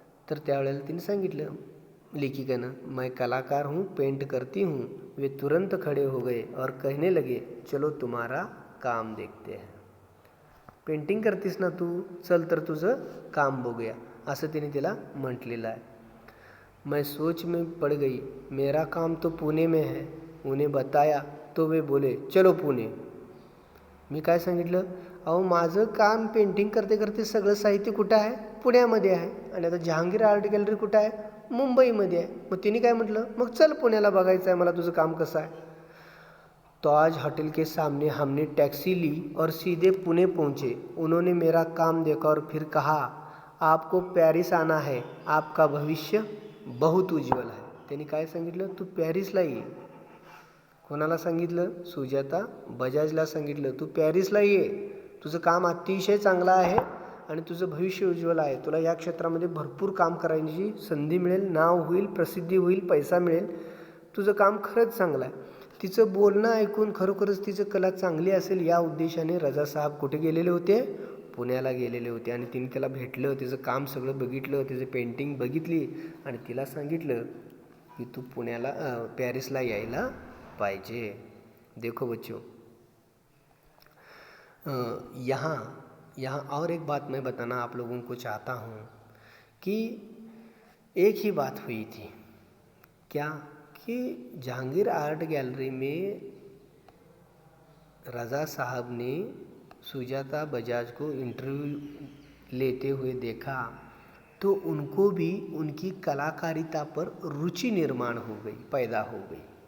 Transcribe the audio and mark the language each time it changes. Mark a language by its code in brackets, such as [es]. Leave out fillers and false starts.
[mr] तर त्यावेळेला तिने सांगितलं लेखिकेनं, [hi] मैं कलाकार हूँ, पेंट करती हूँ. वे तुरंत खड़े हो गए और कहने लगे, चलो तुम्हारा काम देखते हैं. [mr] पेंटिंग करतीस ना तू, चल तर तुझं काम बघूया, असं तिने तिला म्हटलेलं आहे. [hi] मैं सोच में पड़ गई. मेरा काम तो पुणे में है. उन्हें बताया तो वे बोले, चलो पुणे. [mr] मी काय सांगितलं, अहो माझं काम पेंटिंग करते करते सगळं साहित्य कुठं आहे, पुण्यामध्ये आहे. आणि आता जहांगीर आर्ट गॅलरी कुठं आहे, मुंबईमध्ये आहे. मग तिने काय म्हटलं, मग चल पुण्याला बघायचं आहे मला तुझं काम कसं आहे. [hi] ताज होटल के सामने हमने टैक्सी ली और सीधे पुणे पहुँचे. उन्होंने मेरा काम देखा और फिर कहा, आपको पॅरिस आना है, आपका भविष्य बहुत उज्ज्वल है. [mr] त्यांनी काय सांगितलं, तू पॅरिसला ये. कोणाला सांगितलं, सुजाता बजाजला सांगितलं, तू पॅरिसला ये, तुझं काम अतिशय चांगलं आहे आणि तुझं भविष्य उज्ज्वल आहे. तुला या क्षेत्रामध्ये भरपूर काम करायची संधी मिळेल, नाव होईल, प्रसिद्धी होईल, पैसा मिळेल, तुझं काम खरंच चांगलं आहे. तिचं बोलणं ऐकून खरोखरच तिचं कला चांगली असेल या उद्देशाने रजा साहेब कुठे गेलेले होते, पुण्याला गेलेले होते. आणि तिने त्याला भेटलं, तिचं काम सगळं बघितलं, तिचं पेंटिंग बघितली आणि तिला सांगितलं की तू पुण्याला पॅरिसला यायला पाहिजे. [hi] देखो बच्चों, यहाँ और एक बात मैं बताना आप लोगों को चाहता हूँ कि एक ही बात हुई थी. क्या कि जहांगीर आर्ट गैलरी में रज़ा साहब ने सुजाता बजाज को इंटरव्यू लेते हुए देखा तो उनको भी उनकी कलाकारिता पर रुचि निर्माण हो गई, पैदा हो गई.